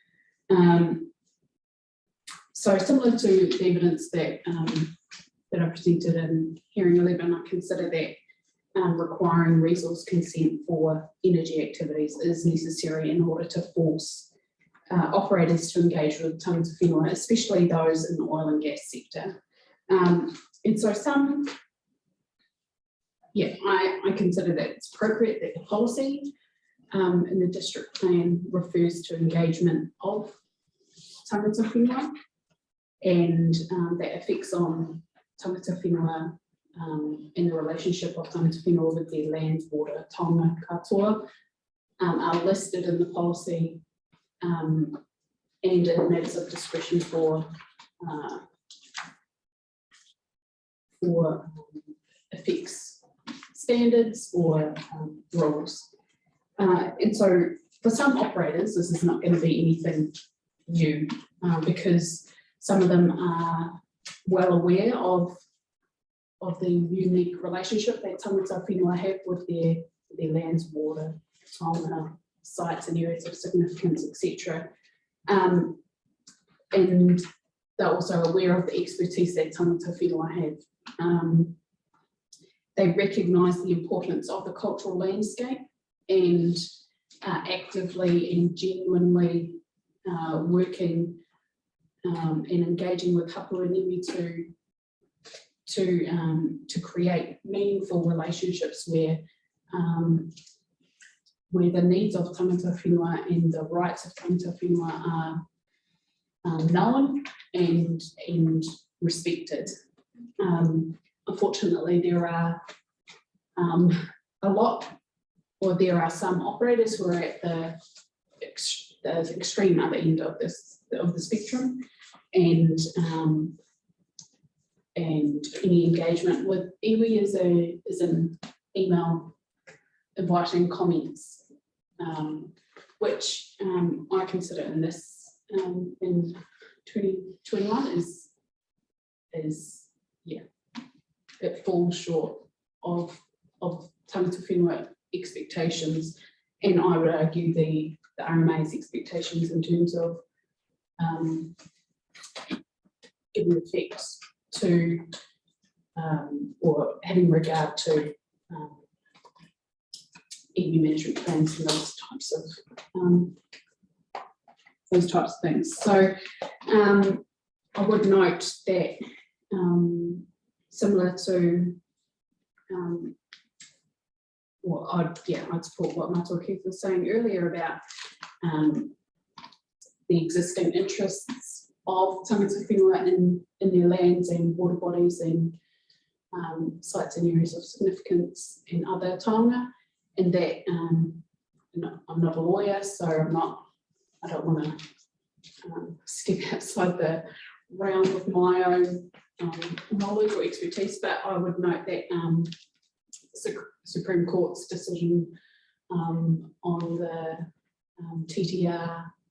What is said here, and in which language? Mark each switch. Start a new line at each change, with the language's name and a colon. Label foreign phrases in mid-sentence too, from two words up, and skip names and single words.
English: So similar to the evidence that I presented in hearing 11, I consider that requiring resource consent for energy activities is necessary in order to force operators to engage with
Māori: tangata whenua,
English: especially those in the oil and gas sector. And so I consider that it's appropriate that the policy in the district plan refers to engagement of
Māori: tangata whenua
English: and the effects on
Māori: tangata whenua
English: in the relationship of
Māori: tangata whenua
English: with their land, water,
Māori: taonga katoa
English: are listed in the policy and in matters of discretion for effects standards or rules. And so for some operators, this is not going to be anything new because some of them are well aware of the unique relationship that
Māori: tangata whenua
English: have with their lands, water, taonga, sites and areas of significance, etc. And they're also aware of the expertise that
Māori: tangata whenua
English: have. they recognise the importance of the cultural landscape and actively and genuinely working and engaging with Hapuanui to create meaningful relationships where the needs of
Māori: tangata whenua
English: and the rights of
Māori: tangata whenua
English: are known and respected. Unfortunately, there are there are some operators who are at the extreme other end of the spectrum, and any engagement with iwi is an email inviting comments, which I consider in this in 2021 is yeah, it falls short of
Māori: tangata whenua
English: expectations, and I would argue the RMA's expectations in terms of giving effect to or having regard to iwi management plans and those types of things. So I would note that similar to I'd support what Mato Keith was saying earlier about the existing interests of
Māori: tangata whenua
English: in their lands and water bodies and sites and areas of significance in other taonga, and that I'm not a lawyer, so I don't want to step outside the realm of my own knowledge or expertise, but I would note that Supreme Court's decision on the TTR